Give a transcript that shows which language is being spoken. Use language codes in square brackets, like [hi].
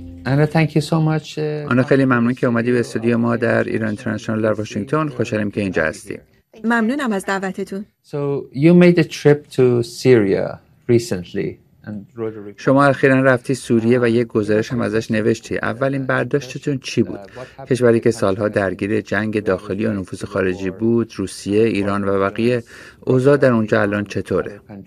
[fa] آنا، خیلی ممنون که اومدی به استودیو ما در ایران اینترنشنال در واشنگتن. خوشحالیم که اینجا هستی. ممنونم از دعوتتون. [en] So you made a trip to Syria recently. [fa] شما اخیرا رفتی سوریه و یک گزارش هم ازش نوشتی. اولین برداشتتون چی بود؟ کشوری که سالها درگیر جنگ داخلی و نفوذ خارجی بود، روسیه، ایران و بقیه، اوضاع در اونجا الان چطوره؟